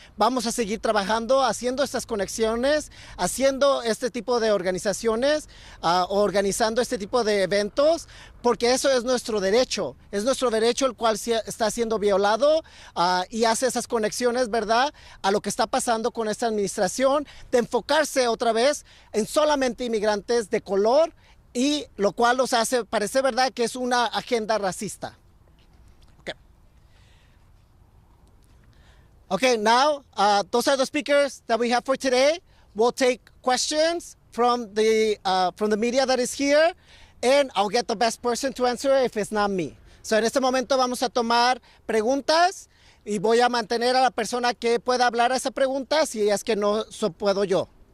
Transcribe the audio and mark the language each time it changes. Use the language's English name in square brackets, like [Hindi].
[Spanish] Vamos a seguir trabajando, haciendo estas conexiones, haciendo este tipo de organizaciones, organizando este tipo de eventos, porque eso es nuestro derecho el cual está siendo violado, y hace esas conexiones, ¿verdad?, a lo que está pasando con esta administración, de enfocarse otra vez en solamente inmigrantes de color, y lo cual los hace parecer, ¿verdad?, que es una agenda racista. [English] Okay, now those are the speakers that we have for today. We'll take questions from the media that is here, and I'll get the best person to answer if it's not me. [Spanish] So en este momento vamos a tomar preguntas y voy a mantener a la persona que pueda hablar a esa pregunta si es que no puedo yo.